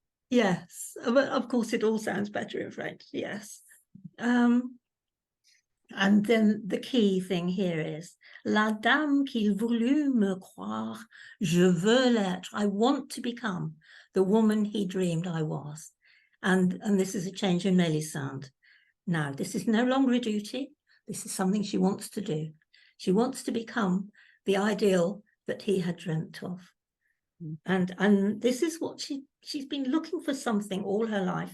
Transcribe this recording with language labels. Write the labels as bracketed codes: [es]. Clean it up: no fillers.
[en] Yes, but of course it all sounds better in French, yes. And then the key thing here is, [fr] la dame qu'il voulut me croire, je veux l'être. [en] I want to become the woman he dreamed I was. And this is a change in Mélisande. Now, this is no longer a duty. This is something she wants to do. She wants to become the ideal that he had dreamt of. And this is what she's been looking for, something all her life.